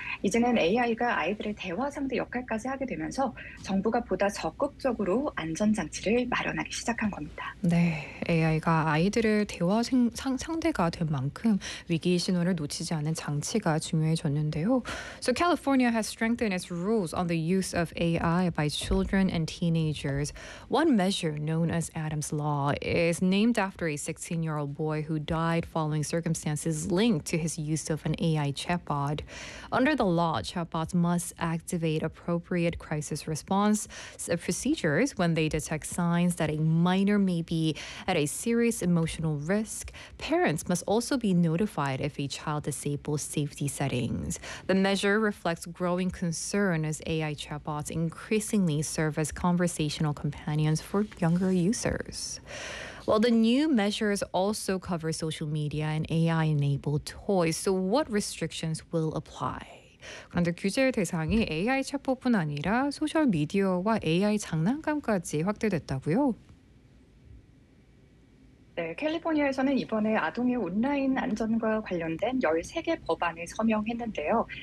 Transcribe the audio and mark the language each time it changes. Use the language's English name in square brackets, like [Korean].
[Korean] 이제는 AI가 아이들의 대화 상대 역할까지 하게 되면서 정부가 보다 적극적으로 안전 장치를 마련하기 시작한 겁니다. 네, AI가 아이들의 대화 상대가 된 만큼 위기 신호를 놓치지 않는 장치가 중요해졌는데요. [English] So California has strengthened its rules on the use of AI by children and teenagers. One measure known as Adams Law is named after a 16-year-old boy who died following circumstances linked to his use of an AI chatbot. Under the law, chatbots must activate appropriate crisis response procedures when they detect signs that a minor may be at a serious emotional risk. Parents must also be notified if a child disables safety settings. The measure reflects growing concern as AI chatbots increasingly serve as conversational companions for younger users. Well, the new measures also cover social media and AI-enabled toys. So what restrictions will apply? [Korean] 그런데 규제 대상이 AI 챗봇뿐 아니라 소셜 미디어와 AI 장난감까지 확대됐다고요. 네, 캘리포니아에서는 이번에 아동의 온라인 안전과 관련된 13개 법안을 서명했는데요.